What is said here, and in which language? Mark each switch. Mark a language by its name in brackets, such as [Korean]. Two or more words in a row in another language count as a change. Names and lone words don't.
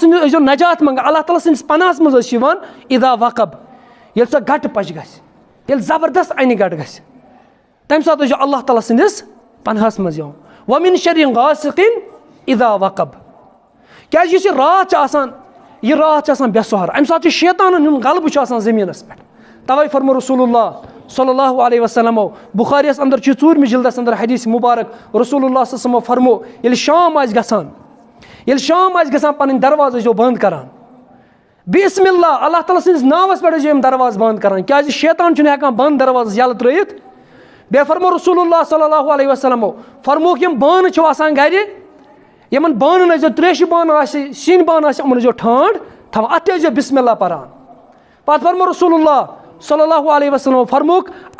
[Kashmiri] سٕنٛدِس ٲسۍزیو نجات منٛگان اللہ تعالیٰ سٕنٛدِس پناہَس منٛز ٲسۍ یِوان [Arabic] اِدا وقب [Kashmiri] ییٚلہِ سۄ گَٹہٕ پَش گژھِ ییٚلہِ زبردست اَنہِ گَٹہٕ گژھِ تَمہِ ساتہٕ ٲسۍزیو اللہ تعالیٰ سٕنٛدِس پناہَس منٛز یِوان [Arabic] وَمِن شَرِن غاسِقِن اِدا وقب [Kashmiri] کیٛازِ یُس یہِ راتھ چھِ آسان یہِ راتھ چھِ آسان بے سُہر اَمہِ ساتہٕ چھُ شیطانَن ہُنٛد غلبہٕ چھُ آسان زٔمیٖنَس پٮ۪ٹھ تَوَے فرمو رسول اللہ [Arabic] صلی اللہ علیہ وسلمو [Kashmiri] بُخاریَس اندر چھُ 4مہِ جِلدَس اندر حدیث مُبارک رسول اللہ [Arabic] صلی اللہ علیہ وسلمو [Kashmiri] فرمو ییٚلہِ شام آسہِ گژھان پَنٕنۍ دروازٕ ٲسۍزیو بنٛد کران [Arabic] بِسمِ اللہ [Kashmiri] اللہ تعالیٰ سٕنٛدِس ناوَس پٮ۪ٹھ ٲسۍزیو یِم دروازٕ بنٛد کران کیٛازِ شیطان چھُنہٕ ہٮ۪کان بنٛد دروازَس یَلہٕ ترٛٲیِتھ بیٚیہِ فرمو رسول اللہ [Arabic] صلی اللہ علیہ وسلمو [Kashmiri] فرموکھ یِم بانہٕ چھِو آسان گرِ یِمن بانن ٲسۍزیو تریشہِ بانہٕ آسہِ سِنۍ بانہٕ آسہِ یِمن ٲسۍزیو ٹھانٛڈ تھاوان اَتھ تہِ ٲسۍزیو [Arabic] بِسمِ اللہ [Kashmiri] پَران پَتہٕ فرمو رسول اللہ [Arabic] صلی اللہ علیہ وسلم [Kashmiri] فرموکھ